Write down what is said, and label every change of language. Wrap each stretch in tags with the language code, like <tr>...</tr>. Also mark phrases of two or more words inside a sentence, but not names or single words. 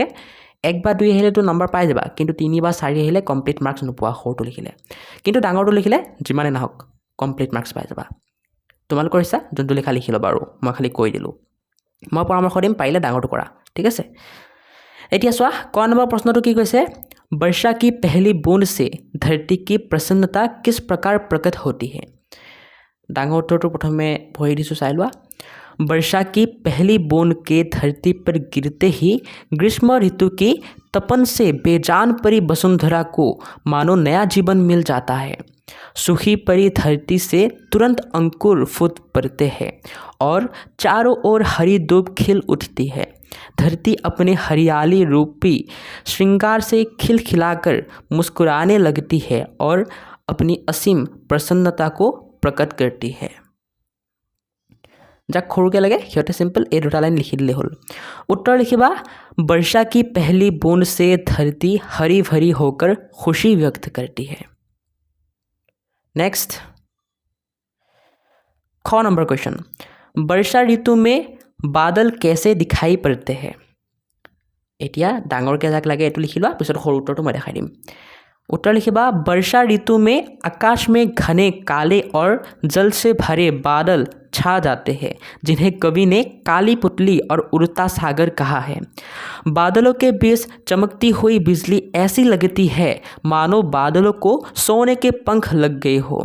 <as>1 বা 2 আহিলেটো নম্বৰ পাই যাবা কিন্তু 3 বা 4 আহিলে কমপ্লিট মাৰ্কস নোপোৱা সৰুটো লিখিলে কিন্তু ডাঙৰটো লিখিলে যিমানে নহক কমপ্লিট মাৰ্কস পাই যাবা তোমালোকৰ ইচ্ছা যোনটো লিখা লিখি লবা আৰু মই খালি কৈ দিলো মই পৰামৰ্শ দিম পাৰিলে ডাঙৰটো কৰা ঠিক আছে এতিয়া চোৱা ক নম্বৰ প্ৰশ্নটো কি কৈছে</as> <hi>वर्षा की पहली बूंद से धरती की प्रसन्नता किस प्रकार प्रकट होती है</hi> <as>ডাঙৰ উত্তৰটো প্ৰথমে পঢ়ি দিছো চাই লোৱা</as> <hi>वर्षा की पहली बूंद के धरती पर गिरते ही ग्रीष्म ऋतु की तपन से बेजान परी वसुंधरा को मानो नया जीवन मिल जाता है सूखी परी धरती से तुरंत अंकुर फूट पड़ते हैं और चारों ओर हरी दूब खिल उठती है धरती अपने हरियाली रूपी श्रृंगार से खिलखिलाकर मुस्कुराने लगती है और अपनी असीम प्रसन्नता को प्रकट करती है</hi> <as>যাক সৰুকে লাগে হিয়তে সিম্পল এই দুটা লাইন লিখি দিলে হ'ল উত্তৰ লিখিবা</as> <hi>वर्षा की पहली बूंद से धरती हरी भरी होकर खुशी व्यक्त करती है</hi> <as>नेक्स्ट</as> <hi>ख नंबर क्वेश्चन वर्षा ऋतु में बादल कैसे दिखाई पड़ते हैं</hi> <as>এতিয়া ডাঙৰকৈ যাক লাগে এটো লিখি লোৱা পিছত সৰু উত্তৰটো মই দেখাই দিম উত্তৰ লিখিবা</as> <hi>वर्षा ऋतु में आकाश में घने काले और जल से भरे बादल छा जाते हैं जिन्हें कवि ने काली पुतली और उड़ता सागर कहा है। बादलों के बीच चमकती हुई बिजली ऐसी लगती है मानो बादलों को सोने के पंख लग गए हो।</hi>